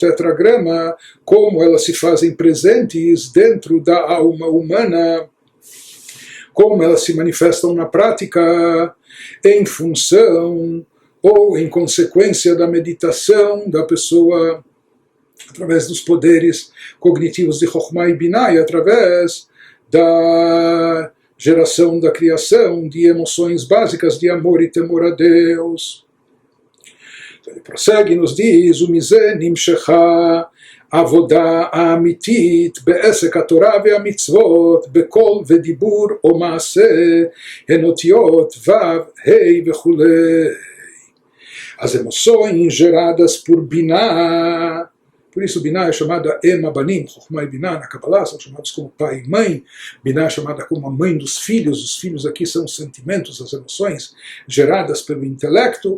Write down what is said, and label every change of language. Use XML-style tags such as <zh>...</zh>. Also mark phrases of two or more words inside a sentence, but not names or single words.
<pt>tetragrama, como elas se fazem presentes dentro da alma humana, como elas se manifestam na prática, em função ou em consequência da meditação da pessoa, através dos poderes cognitivos de Chokhmah e Binah, e através da geração da criação de emoções básicas de amor e temor a Deus. Então ele prossegue e nos diz:</pt> <he>ומזה נמשכה עבודה אמיתית בעסק התורה והמצוות בקול ודיבור או מעשה אותיות וא"ו ה"א וכו.</he> <pt>As emoções geradas por Binah. Por isso, Binah é chamada</pt> <he>אם הבנים,</he> <pt>Chokhmah e Binah na Kabbalah são chamados como pai e mãe. Binah é chamada como a mãe dos filhos. Os filhos aqui são os sentimentos, as emoções geradas pelo intelecto.</pt>